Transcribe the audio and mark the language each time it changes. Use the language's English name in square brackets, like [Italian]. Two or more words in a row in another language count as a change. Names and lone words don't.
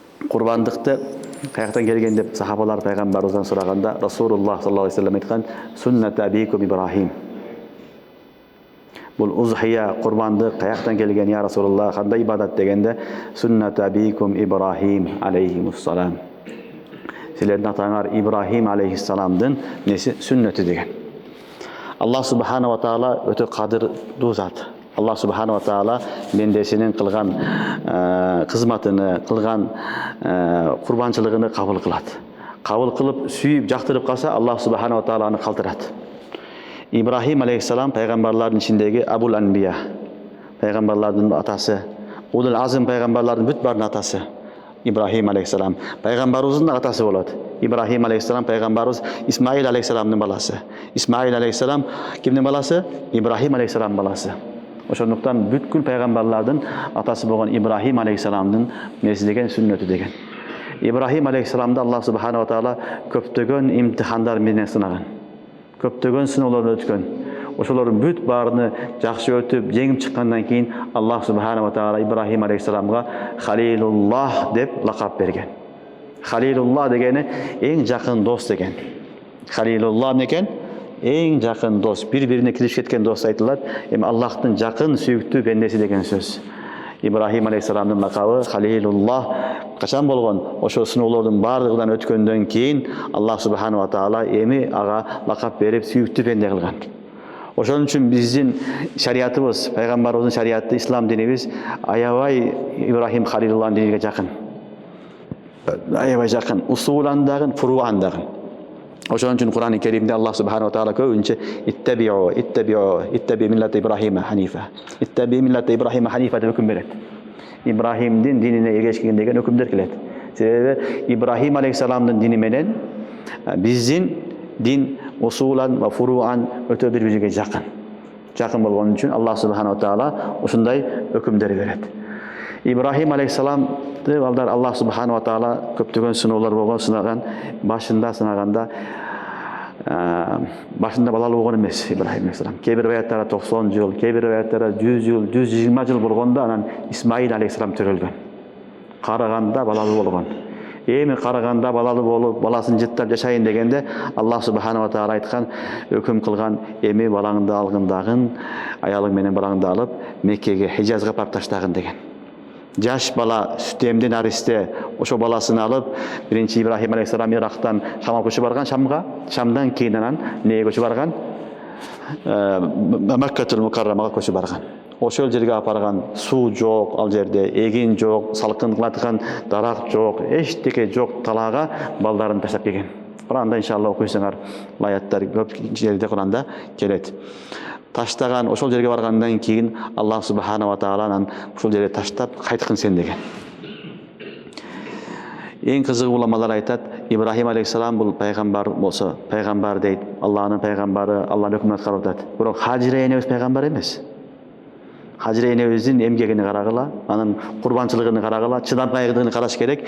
[Kyrgyz] Курбандыкты каяктан келген деп сахабалар пайгамбарыбыздан сураганда Расулуллах [Arabic] صلى الله عليه وسلم [Kyrgyz] айткан: [Arabic] "سنة أبيكم إبراهيم". [Kyrgyz] Бул узхия курбандык каяктан келген [Arabic] يا رسول الله, [Kyrgyz] кандай ибадат дегенде [Arabic] "سنة أبيكم إبراهيم عليه السلام". [Kyrgyz] Силердин атаңар Ибрахим алейхиссаламдын несі сүннөтү деген. [Arabic] الله سبحانه وتعالى [Kyrgyz] өтө кадырдуу зат. Аллах [Arabic] سبحانه وتعالى [Kyrgyz] бендесинин кылган кызматыны, кылган курбанчылыгыны кабыл кылат. Кабыл кылып, сүйүп, жактырып калса, [Arabic] الله سبحانه وتعالى [Kyrgyz] аны калтырат. Ибрахим алейхиссалам пайгамбарлардын ичиндеги [Arabic] أبو الأنبياء, [Kyrgyz] пайгамбарлардын атасы, [Arabic] أولو العزم [Kyrgyz] пайгамбарлардын бүт баарынын атасы. Ибрахим алейхиссалам пайгамбарыбыздын атасы болот. Ибрахим алейхиссалам пайгамбарыбыз Исмаил алейхиссаламдын баласы. Исмаил алейхиссалам кимдин баласы? Ибрахим алейхиссалам баласы. Ошондуктан бүткүл пайгамбарлардын атасы болгон Ибрахим алейхиссаламдын неси деген сүннөтү деген. Ибрахим алейхиссаламды Аллах [Arabic] سبحانه وتعالى [Kyrgyz] көптөгөн имтихандар менен сынаган. Көптөгөн сыноолордон өткөн. Ошолордун бүт баарыны жакшы өтүп, жеңип чыккандан кийин Аллах [Arabic] سبحانه وتعالى [Kyrgyz] Ибрахим алейхиссаламга Халилуллах деп лакап берген. Халилуллах дегени эң жакын дос деген. Халилуллах некен? Эң жакын дос, бири-бирине киришип кеткен дос айтылат. Эми Аллахтын жакын сүйүктүү бендеси деген сөз. Ибрахим алейхиссаламдын лакабы Халилуллах качан болгон? Ошо сыноолордун баардыгынан өткөндөн кийин Аллах [Arabic] سبحانه وتعالى [Kyrgyz] эми ага лакап берип сүйүктүү бенде кылган. Ошон үчүн биздин шариятыбыз, пайгамбарыбыздын шариаты, ислам динибиз аябай Ибрахим Халилуллахтын диниге жакын. Аябай жакын, усулан дагы, фуруан дагы. Ошон үчүн Кур'ан-ы Керимде Аллах [Arabic] سبحانه وتعالى [Kyrgyz] көбүнчө [Arabic] اتبع ملة إبراهيم حنيفا. اتبع ملة إبراهيم حنيفا [Kyrgyz] деп өкүм берет. Ибрахимдин динине эргешкен деген өкүмдөр келет. Себеби Ибрахим алейхиссаламдын дини менен биздин дин [Arabic] أصولاً وفروعاً [Kyrgyz] өтө бири-бириге жакын. Жакын болгон үчүн Аллах [Arabic] سبحانه وتعالى [Kyrgyz] ушундай өкүмдөр берет. Ибрахим алейхиссаламды балдар Аллах [Arabic] سبحانه وتعالى [Kyrgyz] көптөгөн сыноолор болгон, сынаган. Башында сынаганда башында балалуу болгон эмес Ибрахим алейхиссалам. Кээ бир аяттарда 90 жыл, кээ бир аяттарда 100 жыл, 120 жыл болгондо анан Исмаил алейхиссалам төрөлгөн. Караганда балалуу болгон. Эми караганда балалуу болуп, баласын жыттап жашайын дегенде Аллах [Arabic] سبحانه وتعالى [Kyrgyz] айткан, өкүм кылган, эми балаңды алгындагын, аялың менен балаңды алып, Меккеге, Хижазга апарып таштагын деген. Жаш бала сүтемди наристе ошо баласын алып, биринчи Ибрахим алейхиссалам Ирактан Шамга көчүп барган, Шамдан кийин анан эмнеге көчүп барган? Маккатул Мукаррамага көчүп барган. Ошол жерге апарган, суу жок ал жерде, эгин жок, салкынлаткан дарак жок, эчтеке жок талаага балдарын таштап келген. Куранда иншалла окуйсаңар, аяттар көп жерде Куранда келет. Таштаган, ошол жерге баргандан кийин Аллах [Arabic] سبحانه وتعالى [Kyrgyz] анан ошол жерге таштап кайткын сен деген. Эң кызыгы уламалар айтат, Ибрахим алейхиссалам бул пайгамбар болсо, пайгамбар дейт, Аллахтын пайгамбары, Аллахтын өкүмүн аткарып атат. Бирок Хажира энебиз пайгамбар эмес. Хажира энебиздин эмгегини карагыла, анын курбанчылыгын карагыла, чыдамкайлыгын караш керек.